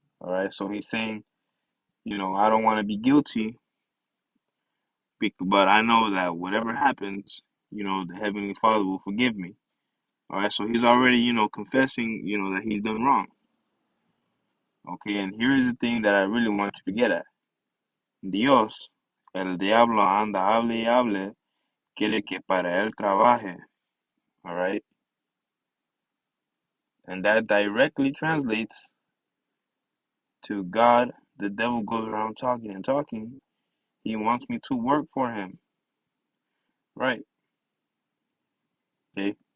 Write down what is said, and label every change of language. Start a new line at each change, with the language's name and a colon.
English: All right, so he's saying, I don't want to be guilty But I know that whatever happens, the Heavenly Father will forgive me. All right, so he's already, confessing, that he's done wrong. Okay, and here is the thing that I really want you to get at.
Spanish: Dios, el diablo anda hable y hable, quiere que para él trabaje.
English: All right, and that directly translates to God. The devil goes around talking and talking. He wants me to work for him. Right. Okay.